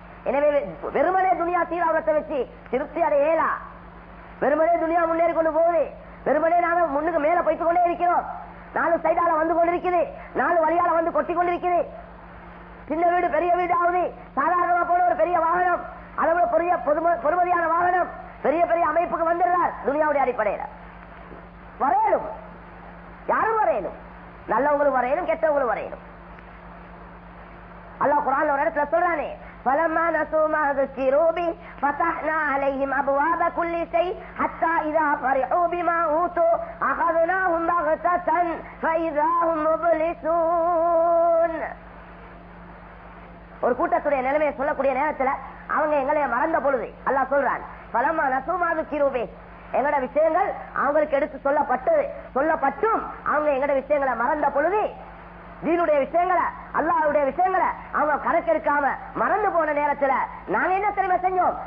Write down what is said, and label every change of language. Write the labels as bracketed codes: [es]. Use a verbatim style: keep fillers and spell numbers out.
[ta] எனவே வெறுமனே துனியா தீராவத்தை வச்சு திருப்தி அடையலா, வெறுமனே துனியா முன்னேறி கொண்டு போகுது, வெறுமனே நாங்க முன்னுக்கு மேல போய்த்து கொண்டே இருக்கிறோம், நாலு சைடால வந்து கொண்டிருக்குது, நாலு வழியால வந்து கொட்டி கொண்டிருக்குது, சின்ன வீடு பெரிய வீடு ஆகுது, சாதாரணமா போன ஒரு பெரிய வாகனம், அளவு பெரிய பொறுமதியான வாகனம், பெரிய பெரிய அமைப்புக்கு வந்துடுறார். துனியாவுடைய அடிப்படையில வரையணும், யாரும் வரையணும், நல்லவங்களும் வரையணும், கெட்டவங்களும் வரையணும். [ar] அல்லாஹ் குர்ஆன்ல ஒரு இடத்துல சொல்றானே, فَلَمَّا نَسُوا مَا ذُكِّرُوا بِهِ فَتَحْنَا عَلَيْهِمْ أَبْوَابَ كُلِّ شَيْءٍ حَتَّى إِذَا فَرِحُوا بِمَا أُوتُوا أَخَذْنَاهُمْ بَغْتَةً فَإِذَا هُمْ مُبْلِسُونَ. [ta] ஒரு கூட்டத்துடைய நிலைமையை சொல்லக்கூடிய நேரத்தில் அவங்க எங்களை மறந்த பொழுது அல்லாஹ் சொல்றான், [ar] فَلَمَّا نَسُوا مَا ذُكِّرُوا بِهِ. [ta] எங்களோட விஷயங்கள் அவங்களுக்கு எடுத்து சொல்லப்பட்டு சொல்லப்பட்டும் அவங்க எங்களோட விஷயங்களை மறந்த பொழுது தீனுடைய விஷயங்களை, அல்லாஹ்வுடைய விஷயங்களை அவங்க கணக்கெடுக்காம மறந்து போன நேரத்துல நாங்க என்ன தெரியுமா செஞ்சோம்?